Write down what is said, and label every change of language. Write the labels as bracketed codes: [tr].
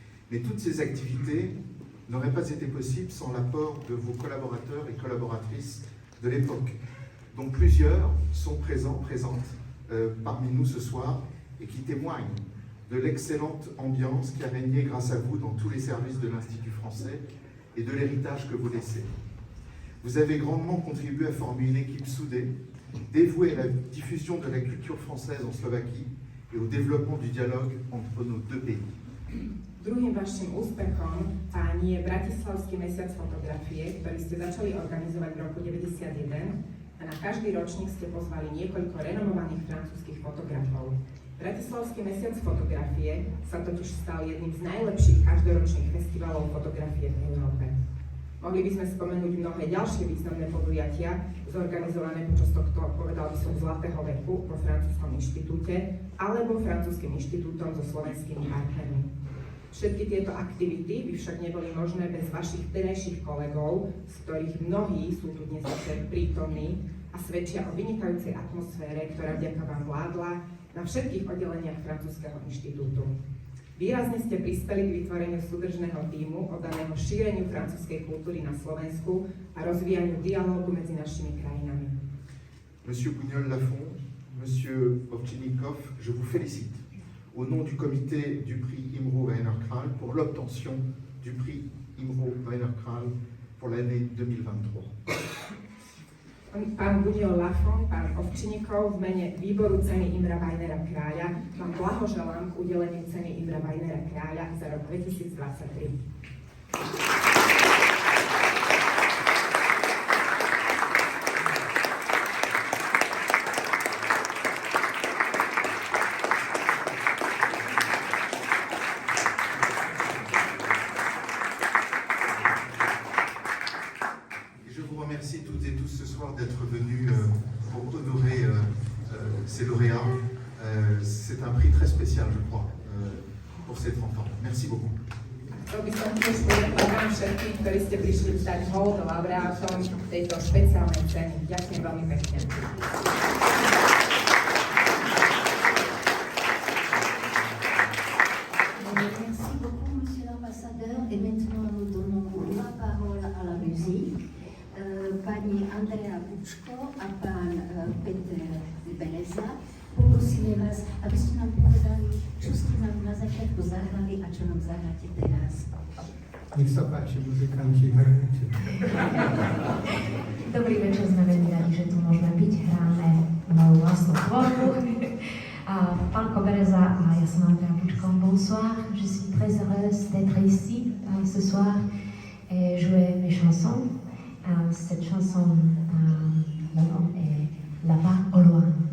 [fr] Mais toutes ces activités n'auraient pas été possibles sans l'apport de vos collaborateurs et collaboratrices de l'époque, dont plusieurs sont présentes parmi nous ce soir et qui témoignent de l'excellente ambiance qui a régné grâce à vous dans tous les services de l'Institut français et de l'héritage que vous laissez. Vous avez grandement contribué à former une équipe soudée, dévouée à la diffusion de la culture française en Slovaquie et au développement du dialogue entre nos deux pays. [sk] Druhým vašim úspechom, páni, je Bratislavský mesiac fotografie, ktorý ste začali organizovať v roku 1991 a na každý ročník ste pozvali niekoľko renomovaných francúzskych fotografov. Bratislavský mesiac fotografie sa totiž stal jedným z najlepších každoročných festivalov fotografie v Európe. Mohli by sme spomenúť mnohé ďalšie významné podujatia, zorganizované počas tohto, povedal by som, zlatého veku vo Francúzskom inštitúte alebo Francúzskym inštitútom so slovenskými partnermi. Všetky tieto aktivity by však neboli možné bez vašich vtedajších kolegov, z ktorých mnohí sú tu dnes prítomní a svedčia o vynikajúcej atmosfére, ktorá vďaka vám vládla na všetkých oddeleniach Francúzskeho inštitútu. Výrazne ste prispeli k vytvoreniu súdržného tímu oddaného šíreniu francúzskej kultúry na Slovensku a rozvíjaniu dialógu medzi našimi krajinami. [fr] Monsieur Bougnol-Lafont, Monsieur Ovčinnikov, je vous félicite au nom du comité du prix Imro Weiner Kral pour l'obtention du prix Imro Weiner Kral pour l'année 2023. [sk] Pán Bougnol-Lafont, pán Ovčinnikov, v mene výboru ceny Imra Weinera Kráľa vám blahoželám k udeleniu ceny Imra Weinera Kráľa za rok 2023. [fr] Merci toutes et tous ce soir d'être venus pour honorer ces lauréats. C'est un prix très spécial, je crois, pour cet enfant. Merci beaucoup. [sk] Chcel by som tiež poďakovať vám všetkým, ktorí ste prišli vzdať hold laureátom tejto špeciálnej ceny. Ďakujem veľmi pekne. [fr] Merci beaucoup, monsieur l'ambassadeur. Et maintenant, nous donnons la parole à la musique. [sk] Pani Andrea Bučko a pán Peter Beleza. Poprosíme vás, aby ste nám povedali, čo ste nám na začiatku zahrali a čo nám zahráte teraz. Nech sa páči, muzikanti, hrajte. Dobrý večer, sme veľmi radi, že tu môžeme byť. Hráme moju vlastnú tvorbu. Panko Bereza a ja som Andrea Bučko. [fr] Bonsoir, je suis très heureuse d'être ici ce soir et jouer mes chansons. Cette chanson, mon nom est Là-bas au loin.